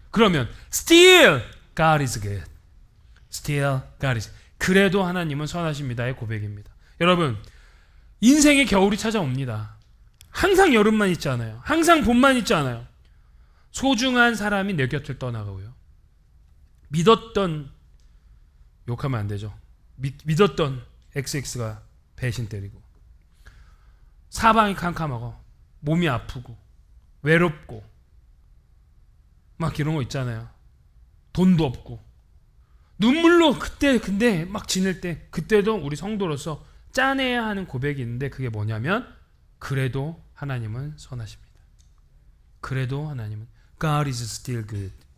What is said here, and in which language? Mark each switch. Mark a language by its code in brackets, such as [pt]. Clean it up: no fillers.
[ko] 그러면 [en] still God is good. Still God is. [ko] 그래도 하나님은 선하십니다의 고백입니다. 여러분, 인생의 겨울이 찾아옵니다. 항상 여름만 있지 않아요. 항상 봄만 있지 않아요. 소중한 사람이 내 곁을 떠나가고요. 믿었던, 욕하면 안 되죠. 믿었던 XX가 배신 때리고, 사방이 캄캄하고 몸이 아프고 외롭고 막 이런 거 있잖아요. 돈도 없고 눈물로 그때 근데 막 지낼 때, 그때도 우리 성도로서 짜내야 하는 고백이 있는데, 그게 뭐냐면 그래도 하나님은 선하십니다. 그래도 하나님은 [en] God is still good.